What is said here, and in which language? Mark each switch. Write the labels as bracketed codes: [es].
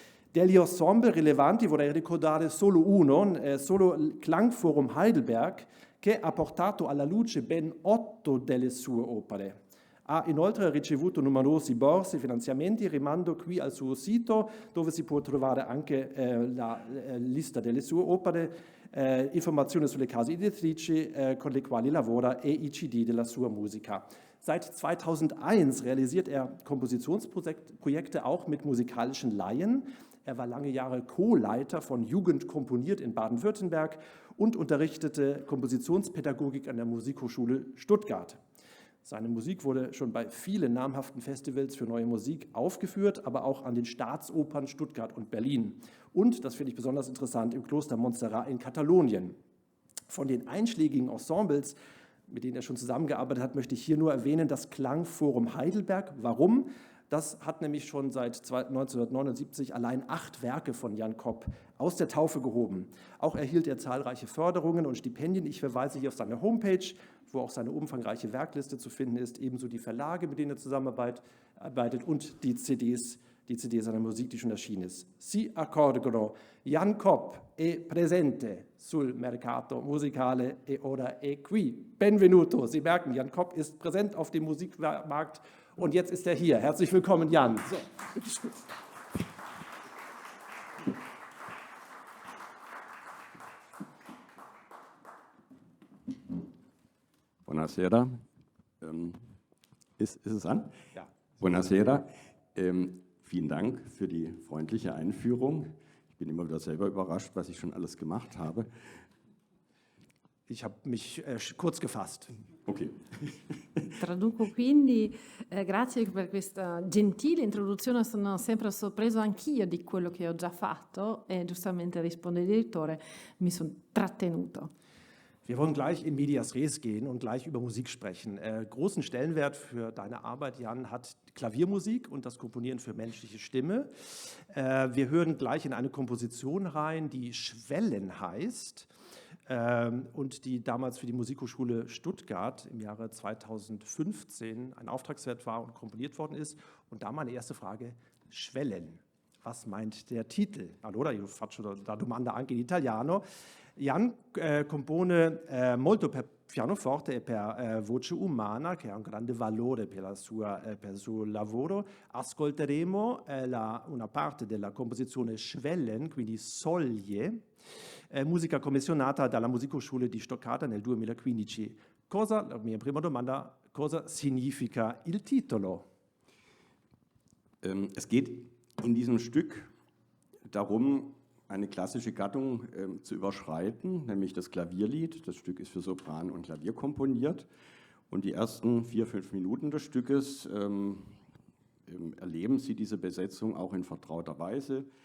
[it] Degli ensemble rilevanti vorrei ricordare solo uno, solo il Klangforum Heidelberg, che ha portato alla luce ben 8 delle sue opere. Ha inoltre ricevuto numerosi borse e finanziamenti, rimando qui al suo sito dove si può trovare anche la lista delle sue opere, informazioni sulle case editrici con le quali lavora e i CD della sua musica. [de] Seit 2001 realisiert er Kompositionsprojekte auch mit musikalischen Laien. Er war lange Jahre Co-Leiter von Jugend komponiert in Baden-Württemberg und unterrichtete Kompositionspädagogik an der Musikhochschule Stuttgart. Seine Musik wurde schon bei vielen namhaften Festivals für neue Musik aufgeführt, aber auch an den Staatsopern Stuttgart und Berlin. Und, das finde ich besonders interessant, im Kloster Montserrat in Katalonien. Von den einschlägigen Ensembles, mit denen er schon zusammengearbeitet hat, möchte ich hier nur erwähnen das Klangforum Heidelberg. Warum? Das hat nämlich schon seit 1979 allein 8 Werke von Jan Kopp aus der Taufe gehoben. Auch erhielt er zahlreiche Förderungen und Stipendien. Ich verweise hier auf seine Homepage, wo auch seine umfangreiche Werkliste zu finden ist, ebenso die Verlage, mit denen er zusammenarbeitet und die CDs seiner Musik, die schon erschienen ist. Si accorgono, Jan Kopp è presente sul mercato musicale e ora è qui. Benvenuto. Sie merken, Jan Kopp ist präsent auf dem Musikmarkt und jetzt ist er hier. Herzlich willkommen, Jan. So, bitteschön. [it] Buonasera. [de] Ist es an? Ja. [it] Buonasera. [de] Vielen Dank für die freundliche Einführung. Ich bin immer wieder selber überrascht, was ich schon alles gemacht habe. Ich habe mich kurz gefasst. Okay. [it] Traduco quindi, grazie per questa gentile introduzione, sono sempre sorpreso anch'io di quello che ho già fatto e giustamente risponde il direttore, mi sono trattenuto. [de] Wir wollen gleich in medias res gehen und gleich über Musik sprechen. Großen Stellenwert für deine Arbeit, Jan, hat Klaviermusik und das Komponieren für menschliche Stimme. Wir hören gleich in eine Komposition rein, die Schwellen heißt und die damals für die Musikhochschule Stuttgart im Jahre 2015 ein Auftragswerk war und komponiert worden ist. Und da meine erste Frage, Schwellen. Was meint der Titel? [it] Allora, io faccio la domanda anche in italiano. Jan compone molto per pianoforte e per voce umana, che ha un grande valore per il suo lavoro. Ascolteremo una parte della composizione Schwellen, quindi soglie, musica commissionata dalla Musikhochschule di Stoccarda nel 2015. La mia prima domanda, cosa significa il titolo? [de] Es geht in diesem Stück darum, eine klassische Gattung zu überschreiten, nämlich das Klavierlied. Das Stück ist für Sopran und Klavier komponiert. Und die ersten 4-5 Minuten des Stückes erleben Sie diese Besetzung auch in vertrauter Weise.